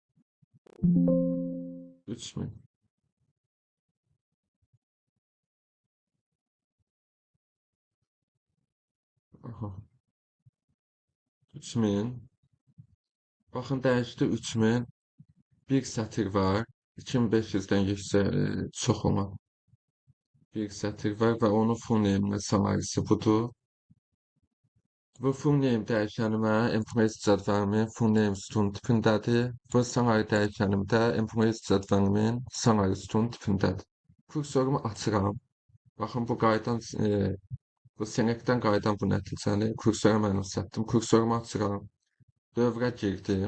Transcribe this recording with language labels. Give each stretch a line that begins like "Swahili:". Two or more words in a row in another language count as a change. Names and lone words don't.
Azerbaijani: 3000. Aha. 3000. Baxın, dəyişdi 3000. Bir sətir var. 2500'dən yüksək, çox olan bir sətir var və onun
English: full name-nə
Azerbaijani: salarisi budur. Bu
English: full name
Azerbaijani: dəyişənimə employees cədvəlimin
English: full name
Azerbaijani: sütun tipindədir. Bu salary dəyişənimdə employees cədvəlimin salary sütun tipindədir. Kursorumu açıram. Baxın, bu qaydan, bu selectdən qaydan bu nəticəni kursora mənimsətdim. Kursorumu açıram. Dövrə girdim.